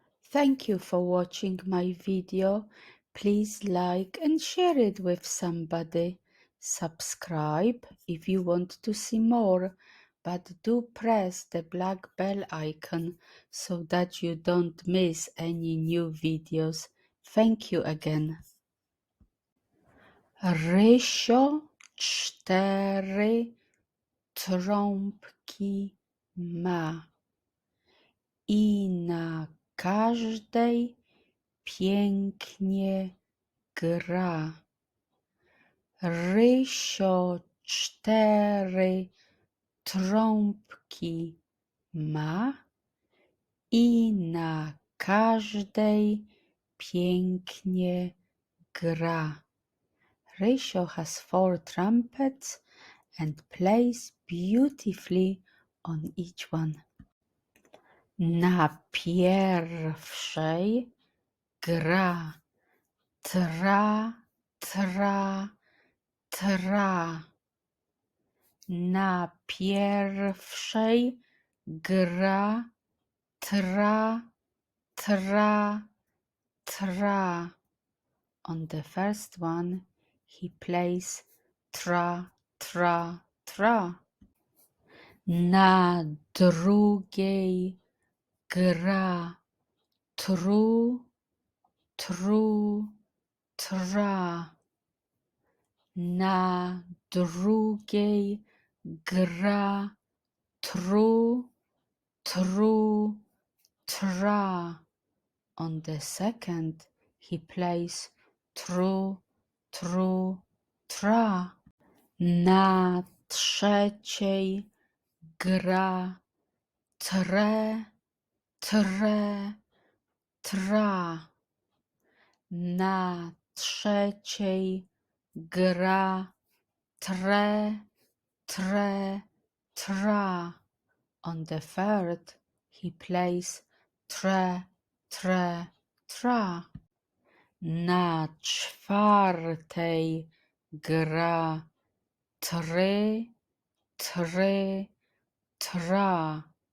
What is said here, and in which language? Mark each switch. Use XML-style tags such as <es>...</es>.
<en>Thank you for watching my video. Please like and share it with somebody. Subscribe if you want to see more, but do press the black bell icon so that you don't miss any new videos. Thank you again.</en> <pl>Rysio 4 trąbki ma i na każdej pięknie gra. Rysio 4 trąbki ma i na każdej pięknie gra.</pl> <en>Rysio has 4 trumpets and plays beautifully on each one.</en> <pl>Na pierwszej gra tra, tra, tra. Na pierwszej gra tra, tra, tra.</pl> <en>On the first one he plays tra, tra, tra.</en> <pl>Na drugiej gra tru, tru, tra. Na drugiej gra tru, tru, tra.</pl> <en>On the second he plays tru, tru, tra.</en> <pl>Na trzeciej gra tre, tre, tra. Na trzeciej gra tre, tre, tra.</pl> <en>On the third he plays tre, tre, tra.</en> <pl>Na czwartej gra try, try, tra.</pl>